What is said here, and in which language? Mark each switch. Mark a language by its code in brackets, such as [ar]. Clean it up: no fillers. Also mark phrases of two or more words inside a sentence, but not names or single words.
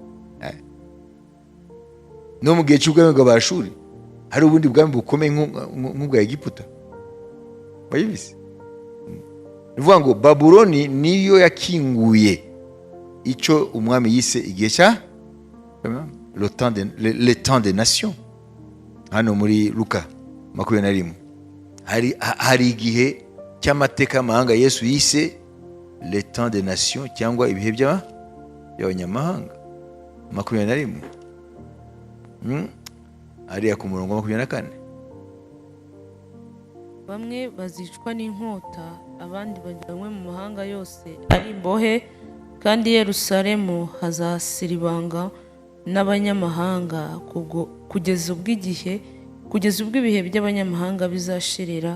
[rw] No mu gihe cy'ubwami bw'Abashuri hari ubundi bwami bukomeye nk'ubwa Egiputa. Wabizi? Nivuga ngo Babuloni niyo yakinguye icyo umwami yise igihe cya [fr] le temps des nations. [rw] Hano muri Luka 21 hari igihe cy'amateka y'amahanga Yesu yise [fr] le temps des nations, [rw] cyangwa ibihe by'abanyamahanga. 21 ariya ku murongo 24. Bamwe bazicwa n'inkota, abandi bajyanwe mu mahanga yose ari imbohe, kandi Yerusalemu hazasiribanga n'abanyamahanga kugeza ubwo ibihe by'abanyamahanga bizashirira.